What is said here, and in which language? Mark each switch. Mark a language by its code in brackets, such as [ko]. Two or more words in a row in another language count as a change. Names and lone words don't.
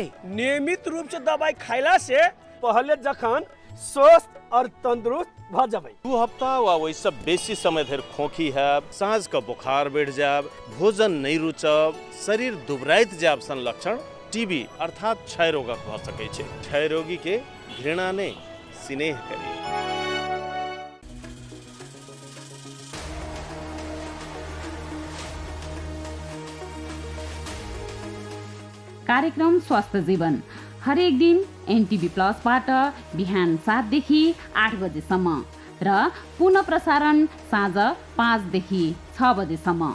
[mai] नियमित रूप से दवाई खैला से पहले जखन स्वस्थ और तंदुरुस्त भ जेबै। 2 हफ्ता वा वैसे बेसी समय धरि खोखी है, सांझ का बुखार बढ़ जाब, भोजन नहीं रुचब, शरीर दुबराइत जाब सन लक्षण टीबी अर्थात क्षय रोगक भ सकै छै। क्षय रोगी के घृणा ने स्नेह करी। [ne] कार्यक्रम स्वास्थ्य जीवन हरेक दिन एनटिभी प्लसबाट बिहान 7 देखि 8 बजेसम्म र पुनः प्रसारण साँझ 5 देखि 6 बजेसम्म।